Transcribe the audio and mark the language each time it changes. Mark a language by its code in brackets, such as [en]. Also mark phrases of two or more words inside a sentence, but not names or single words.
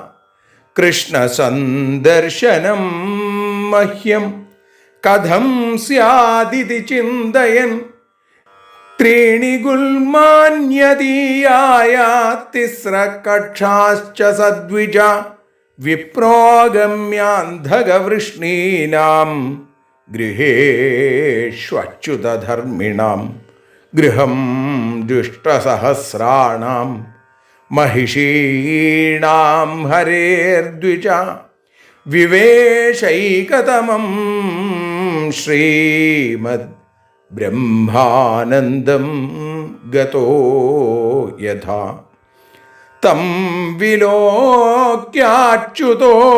[sa] കൃഷ്ണസന്ദർശനം മഹ്യം കഥം സ്യാദിതി ചിന്തയൻ ത്രീണി ഗുൽമാന്യതീയായ തിസ്രകക്ഷാശ്ച സദ്വിജ വിപ്രോഗമ്യാന്ധകവൃഷ്ണീനാം ഗൃഹേഷ്വച്യുതധർമ്മിണാം ഗൃഹം ദുഷ്ടസഹസ്രാണാം महिषीणां हरेर्द्विज विवेशैकतमं श्रीमद् ब्रह्मानन्दं गतो यथा तं विलोक्याच्युतो